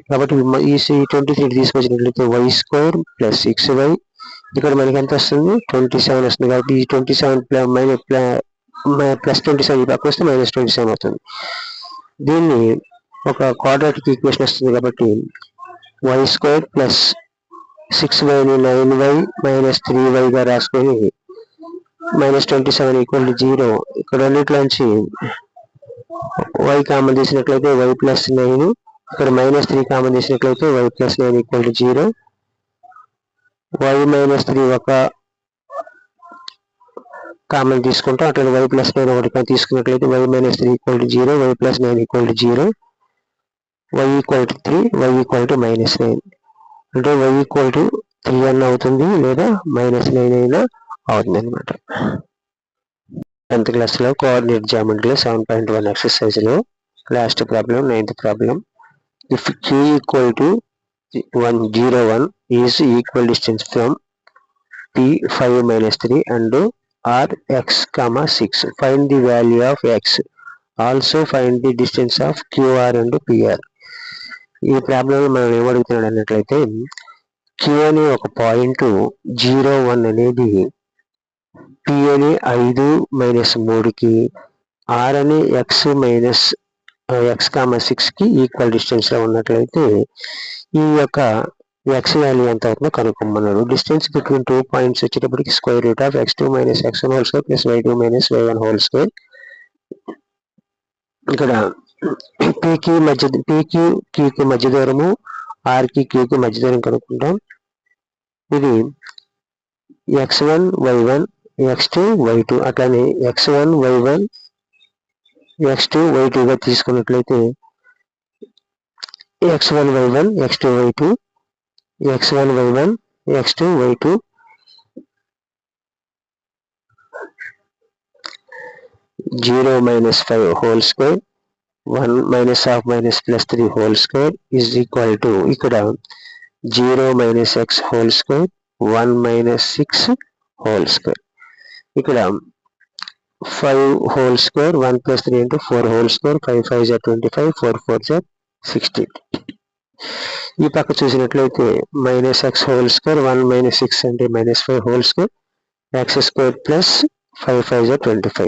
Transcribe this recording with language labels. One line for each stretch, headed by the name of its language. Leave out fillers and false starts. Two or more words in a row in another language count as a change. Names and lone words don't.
Telugu: కాబట్టి ఈ 23 తీసుకొచ్చినట్లయితే y² + 6y ఇక్కడ మనకి ఎంత వస్తుంది 27 వస్తుంది. కాబట్టి ఈ 27 ప్లస్ 27 ఈ పక్క వస్తే -27 అవుతుంది. దీన్ని ఒక
English: quadratic equation
Telugu: వస్తుంది కాబట్టి y² + 6y ని 9y - 3y రాసుకొని -27 = 0. ఇక్కడ రెండిట్లోంచి y కామన్ తీసినట్లయితే y + 9, ఇక్కడ -3 కామన్ తీసినట్లయితే y + 9 = 0. y - 3 ఒక కామన్ తీసుకుంటాం, అట్లా y + 9 ఒకటి తీసుకున్నట్లయితే y - 3 = 0, y + 9 = 0, y = 3, y = -9. అంటే y = 3 అన్న అవుతుంది లేదా -9 అయినా అవుతుంది అనమాట. 10th క్లాస్లో
English: coordinate geometry
Telugu: 7.1 ఎక్సర్సైజ్లో
English: last problem
Telugu: 9th ప్రాబ్లం.
English: ఇఫ్ q = 101 is equal distance from p 5 - 3 and r x, 6. Find the value of x. Also find the distance of qr and pr.
Telugu: ఈ ప్రాబ్లంలో మనం ఏమడుగుతున్నాడు అన్నట్లయితే q అనే ఒక పాయింట్ 01 అనేది p అని 5 - 3కి, r అని x - 6కి
English: equal distance
Telugu: లో ఉన్నట్లయితే ఈ యొక్క x వాల్యూ ఎంత అవుతుందో కనుక్కోమన్నాడు.
English: distance between 2 points
Telugu: వచ్చేటప్పటికి √(x2 - x1) + y2 - y1². ఇక్కడ pకి qకి మధ్య దూరము, rకి qకి మధ్య దూరం కనుక్కుంటాం. ఇది x1 y1 x2 y2 అట్లానే x1 y1 x2 y2గా తీసుకున్నట్లయితే x1 y1 x2 y2 x1 y1 x2 y2 0 - 5² 1 - ½ - +3²
English: is equal to
Telugu: ఇక్కడ 0 - x² 1 - 6² ఇక్కడ 5² 1 + 3 × 4² 5 × 5 = 25 4 × 4 = 16. ఈ పక్క చూసినట్లయితే -x² 1 - 6 అంటే -5² x² + 5 × 5 = 25.